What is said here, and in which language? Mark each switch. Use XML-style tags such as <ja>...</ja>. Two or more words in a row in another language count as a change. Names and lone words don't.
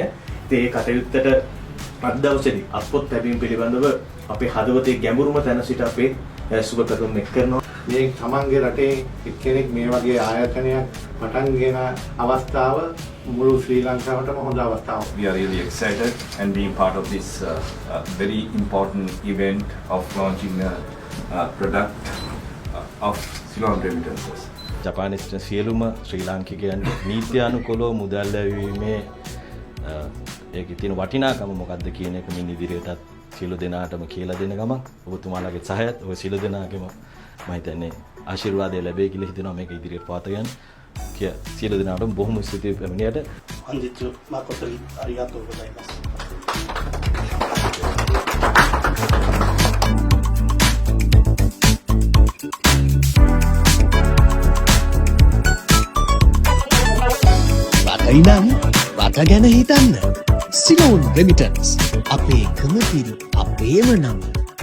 <si>ඒ කටයුත්තට අද දවසේදී අත්පොත් ලැබීම පිළිබඳව අපේ හදවතේ ගැඹුරුම තැන සිට අපේ සුබ පැතුම් එක් කරනවා. මේ තමන්ගේ රටේ එක්කෙනෙක් මේ වගේ ආයතනයක් පටන් ගෙන අවස්ථාව මුළු ශ්‍රී ලංකාවටම හොඳ අවස්ථාවක්.</si> <en>We are really excited and being part of this very important event of launching a product of Ceylon remittances. ජපානයේ සිටින සියලුම ශ්‍රී ලාංකිකයන්ට නීත්‍යානුකූලව මුදල් ලැබීමේ ඒකේ තියෙන වටිනාකම මොකක්ද කියන එක මින් ඉදිරියටත් සියලු දෙනාටම කියලා දෙන ගමන් ඔබතුමාලාගේ සහයත් ඔය සියලු දෙනාගේම මම හිතන්නේ ආශිර්වාදය ලැබෙයි කියලා හිතනවා මේක ඉදිරියට පවත්වාගෙන කිය සියලු දෙනාටම බොහොම ස්තුතියි පැමිණියට.</en> <ja>本日誠にありがとうございます。</ja> <si>රටයිනං රට ගැන හිතන්න. සිලෝන් රෙමිටන්ස් අපේ කමපිරි අපේම නම.</si>